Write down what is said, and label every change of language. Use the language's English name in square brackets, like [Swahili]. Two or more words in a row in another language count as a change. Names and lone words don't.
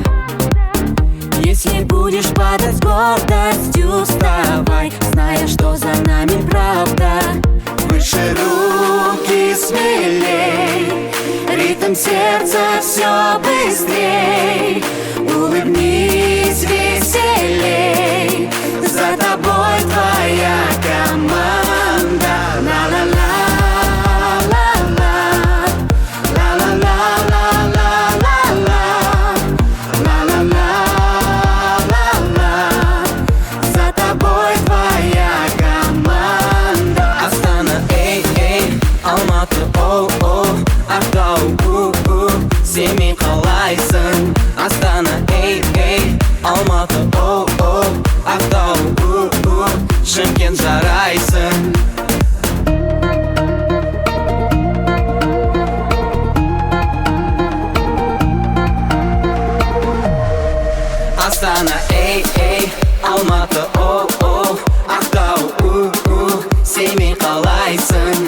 [Russian] Если будешь падать с гордостью, вставай, зная, что за нами правда. Выше руки, смелей, ритм сердца все быстрей. Улыбнись веселей, за тобой твоя команда. Ла-ла-ла, ла-ла, ла-ла-ла, ла-ла-ла, ла-ла-ла, ла-ла, за тобой твоя команда. [Kazakh] Астана, эй, эй, Алматы, оу-оу, Ақтау, у-у, Семей қалайсың? Астана, эй, эй, Алматы, оу-оу, Ақтау, у-у, Шымкент жарайсың. Астана, эй, эй, Алматы, оу-оу, Ақтау, у-у, Семей қалайсың?